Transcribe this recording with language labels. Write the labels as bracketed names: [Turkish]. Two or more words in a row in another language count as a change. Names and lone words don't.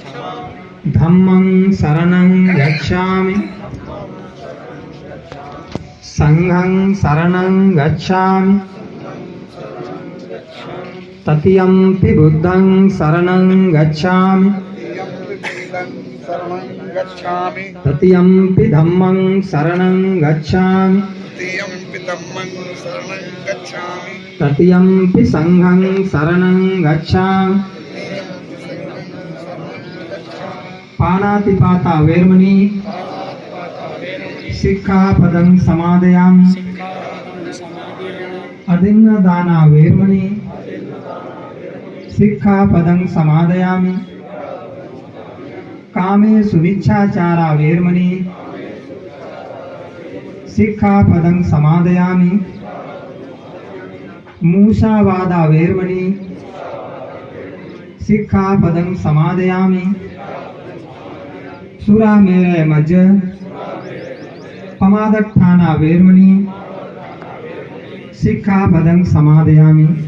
[Pali] धम्मं शरणं गच्छामि संघं शरणं गच्छामि तत्यंपि बुद्धं शरणं गच्छामि तत्यंपि धम्मं शरणं गच्छामि तत्यंपि संघं शरणं गच्छामि पाणातिपाता वेरमणि सिक्खापदं समादयामि अदिन्नदाना वेरमणि सिक्खापदं समादयामि कामेषु मिच्छाचारा वेरमणि सिक्खापदं समादयामि मूषावादा वेरमणि सिक्खापदं समादयामि सुरामेरय मज्ज पमादठाना वेरमणि सिक्खापदं समादयामि।